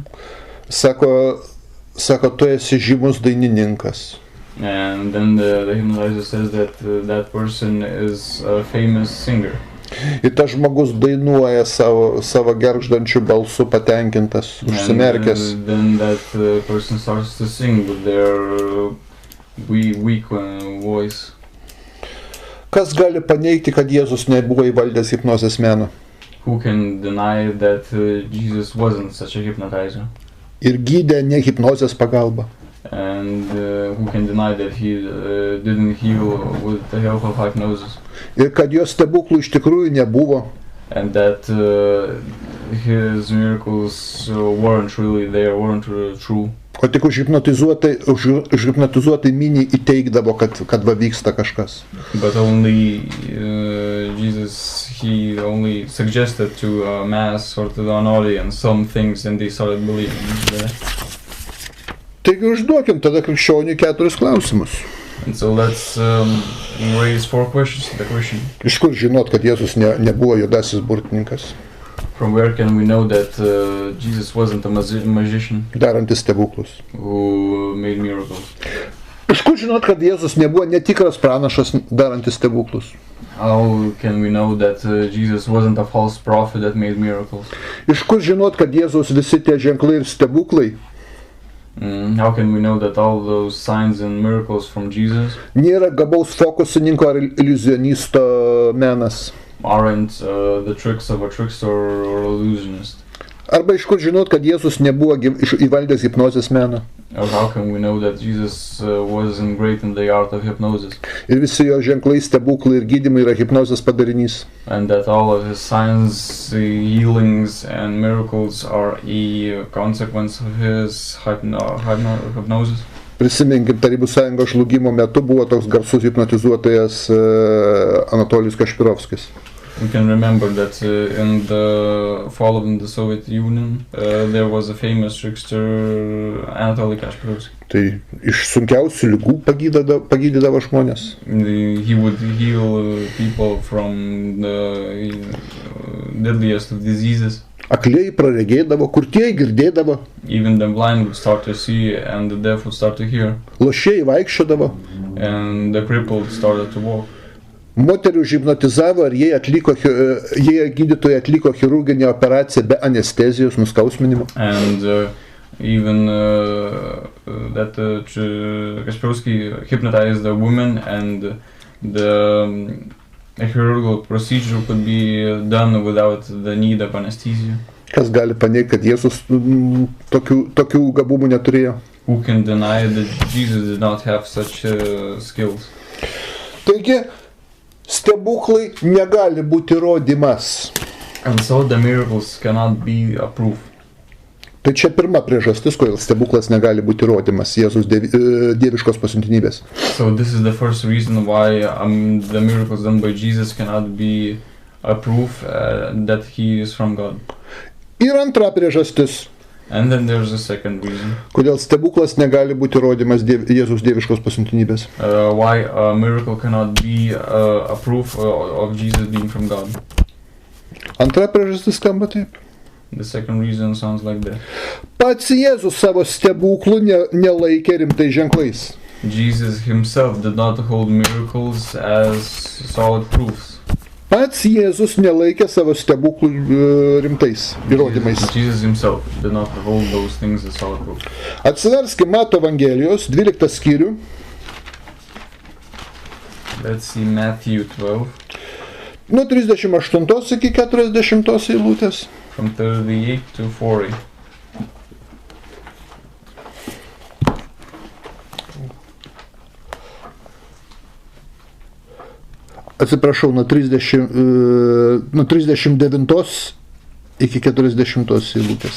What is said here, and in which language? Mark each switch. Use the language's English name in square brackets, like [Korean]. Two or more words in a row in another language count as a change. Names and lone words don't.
[Lithuanian] Sako, tu esi žymus dainininkas. [English] And then the hypnotizer says that that person is a famous singer. [Lithuanian] Ir tas žmogus dainuoja savo gergždančių balsų patenkintas, užsimerkęs. [English] And then that person starts to sing with their weak voice. [Lithuanian] Kas gali paneigti, kad Jėzus nebuvo įvaldęs hipnozės meno? [English] Who can deny that Jesus wasn't such a hypnotizer? [Lithuanian] Ir gydė ne hipnozės pagalba. [English] And who can deny that he didn't heal with the help of hypnosis? [Lithuanian] Ir kad jo stebuklų iš tikrųjų nebuvo. [English] And that his miracles weren't really there, weren't true. [Lithuanian] O tik užhipnotizuotai miniai įteikdavo, kad va vyksta kažkas. [English] But only Jesus, he only suggested to a mass or to an audience some things and they started believing that. [Lithuanian] Taigi užduokim tada krikščioniui 4 klausimus. [English] And so let's raise 4 questions to the Christian. [Lithuanian] Iš kur žinot, kad Jėzus nebuvo juodasis burtininkas, [English] From where can we know that Jesus wasn't a magician [Lithuanian] darantis stebuklus? [English] who made miracles? [Lithuanian] Iš kur žinot, kad Jėzus nebuvo netikras pranašas darantis stebuklus? [English] How can we know that Jesus wasn't a false prophet that made miracles? [Lithuanian] Iš kur žinot, kad Jėzus visi tie ženklai ir stebuklai [English] How can we know that all those signs and miracles from Jesus [Lithuanian] nėra gabaus fokusininko ar iliuzionisto menas? [English] aren't the tricks of a trickster or illusionist? [Lithuanian] Arba iš kur žinot, kad Jėzus nebuvo įvaldęs hipnozės meną? [English] Or how can we know that Jesus wasn't great in the art of hypnosis? [Lithuanian] Ir visi jo ženklai, stebuklai ir gydymai yra hipnozės padarinys. [English] And that all of his signs, healings and miracles are a consequence of his hypnosis? [Lithuanian] Prisiminkim, Tarybų sąjungos žlugimo metu buvo toks garsus hipnotizuotojas Anatolijus Kašpirovskis. [English] We can remember that in the fall of the Soviet Union, there was a famous trickster, Anatoly Kashpirovsky. [Lithuanian] Tai iš sunkiausių lygų pagydydavo žmonės. [English] He would heal people from the deadliest of diseases. [Lithuanian] Aklieji praregėdavo, kurtieji girdėdavo, [English] Even the blind would start to see and the deaf would start to hear. [Lithuanian] lošieji vaikščiodavo, [English] And the crippled started to walk. [Lithuanian] moterį užhipnotizavo ir jie gydytojai atliko chirurginę operaciją be anestezijos, nuskausminimo. [English] And even that Kaspersky hypnotized a woman and the chirurgical procedure could be done without the need of anesthesia. [Lithuanian] Kas gali paneigti, kad Jėzus tokių gabumų neturėjo? [English] Who can deny that Jesus did not have such skills? [Lithuanian] Taigi, stebuklai negali būti įrodymas. [English] And so the miracles cannot be a proof. [Lithuanian] Tai čia pirma priežastis, kodėl stebuklas negali būti įrodymas Jėzus dieviškos pasiuntinybės. [English] So this is the first reason why the miracles done by Jesus cannot be a proof that he is from God. [Lithuanian] Ir antra priežastis, [English] And then there's a second reason [Lithuanian] kodėl stebuklas negali būti įrodymas Jėzus dieviškos pasiuntinybės. [English] why a miracle cannot be a proof of Jesus being from God. [Lithuanian] Antra priežastis skamba taip. [English] The second reason sounds like that. [Lithuanian] Pats Jėzus savo stebuklų nelaikė rimtais ženklais. [English] Jesus himself did not hold miracles as solid proofs. [Lithuanian] Pats Jėzus nelaikė savo stebuklų rimtais įrodymais. [English] Jesus himself did not hold those things as solid proofs. [Lithuanian] Atsiverskime Mato Evangelijos 12 skyrių. [English] Let's see Matthew 12 [Lithuanian] Nuo 38 iki 40 eilutės. [English] from 38 to 40. [Lithuanian] Atsiprašau, nuo 39 iki 40 eilutės.